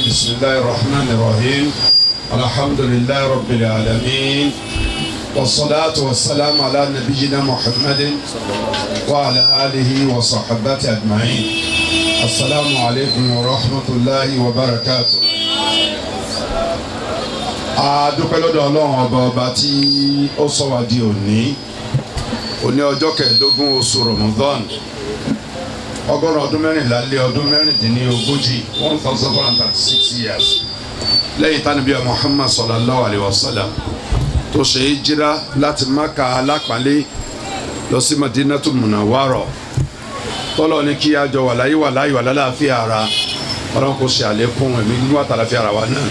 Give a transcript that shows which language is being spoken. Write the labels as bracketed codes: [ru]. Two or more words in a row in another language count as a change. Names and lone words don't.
[ar] بسم الله الرحمن الرحيم. الحمد لله رب العالمين والصلاة والسلام على نبينا محمد وعلى آله وصحبه أجمعين. السلام عليكم ورحمة الله وبركاته. [yo] A dúpẹ́ lọ́dọ̀ Ọlọ́run ọba tí ó sọ wá di òní ọjọ́ kẹẹ̀ẹ́dógún oṣù Ramadan ọgọ́rùn ọdún mẹ́rìnlá lé ọdún mẹ́rìndínlógójì 1436 years lẹ́yìn tánibí Muhammad [ar] صلى الله عليه وسلم [yo] tó ṣe hijira láti Maka alápàlẹ́ lọ sí Madinatul Munawwara tọ́lọ̀ ní kí a jọ wà láyé wà lálàáfíà ara Ọlọ́run kò ṣe àlékún ẹ̀mí nínú àtàlàfíà ara wa náà.